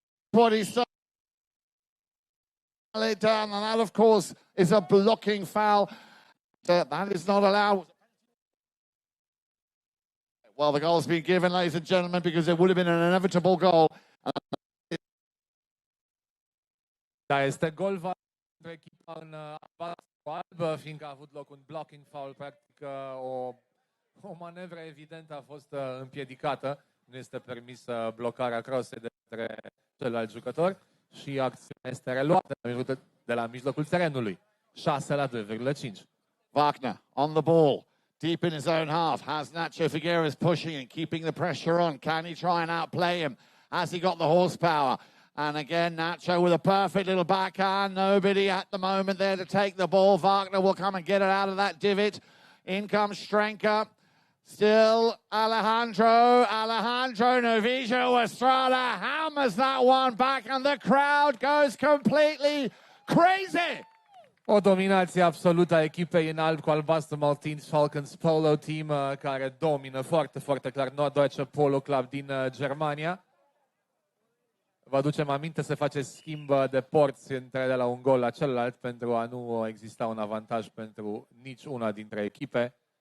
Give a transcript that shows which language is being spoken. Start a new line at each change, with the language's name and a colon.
English: What he's done. It down, and that, of course, is a blocking foul. That is not allowed. Well, the goal's been given, ladies and gentlemen, because it would have been an inevitable goal.
Romanian: Da, este gol va pentru echipa în albă, fiindcă a avut loc un blocking foul, practic o manevră evidentă a fost împiedicată. Nu este permisă blocarea crossei de către celălalt jucător și acțiunea este reluată de la mijlocul terenului. 6-2,5.
English: Wagner on the ball, deep in his own half, has Nacho Figueres pushing and keeping the pressure on. Can he try and outplay him? Has he got the horsepower? And again, Nacho with a perfect little backhand. Nobody at the moment there to take the ball. Wagner will come and get it out of that divot. In comes Stranka. Still Alejandro Novijo Estrada hammers that one back, and the crowd goes completely crazy.
Romanian: O dominație absolută a echipei în alb cu albastru Maltese Falcons Polo Team, care domină foarte, foarte clar Norddeutsche Polo Club din Germania. Vă aducem aminte, se face schimb de porți între de la un gol la celălalt pentru a nu exista un avantaj pentru nici una dintre echipe.